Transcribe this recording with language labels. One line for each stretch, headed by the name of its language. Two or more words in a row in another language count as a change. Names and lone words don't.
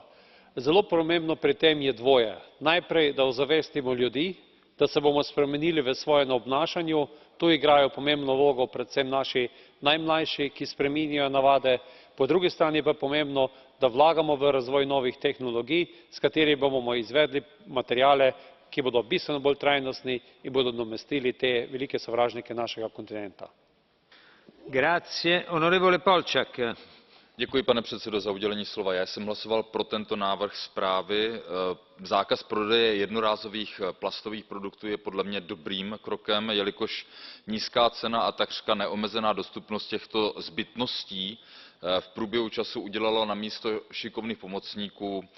Slovenian: Zelo pomembno pri tem je dvoje. Najprej, da ozavestimo ljudi, da se bomo spremenili v svojem obnašanju, tu igrajo pomembno vlogo predvsem naši najmlajši, ki spreminjajo navade, po drugi strani pa je pomembno, da vlagamo v razvoj novih tehnologij, s katerimi bomo izvedli materiale, ki bodo bistveno bolj trajnostni in bodo nadomestili te velike sovražnike našega kontinenta.
Czech: Pane předsedající, já jsem hlasoval pro tento návrh zprávy. Zákaz prodeje jednorázových plastových produktů je podle mě dobrým krokem, jelikož nízká cena a takřka neomezená dostupnost těchto zbytností v průběhu času udělala namísto šikovných pomocníků